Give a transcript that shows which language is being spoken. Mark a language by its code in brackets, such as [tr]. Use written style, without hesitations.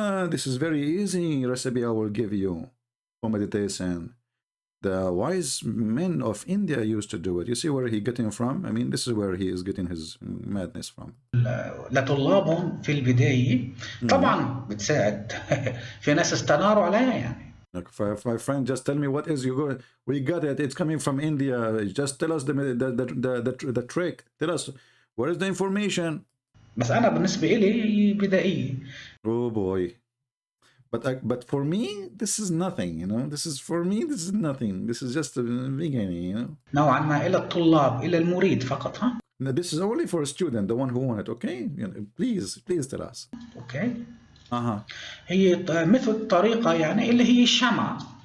[en] this is very easy recipe I will give you for meditation. the wise men of India used to do it. You see where he getting from? I mean, this is where he is getting his madness from. [ar] لطلابهم في البداية طبعا بتساعد في ناس استناروا عليها يعني. [en] Like, my friend, just tell me what is you go. We got it. It's coming from India. Just tell us the trick. Tell us where is the information. [ar] بس أنا بالنسبة إلي بدائية. [en] Oh boy. But for me, this is nothing, you know. This is nothing. This is just a beginning, you know. [ar] نوعا ما إلى الطلاب إلى المريد فقط ها. [en] Now, this is only for a student, the one who want it, okay? You know, please tell us. Okay. [ar] هي مثل طريقة يعني اللي هي الشمعة.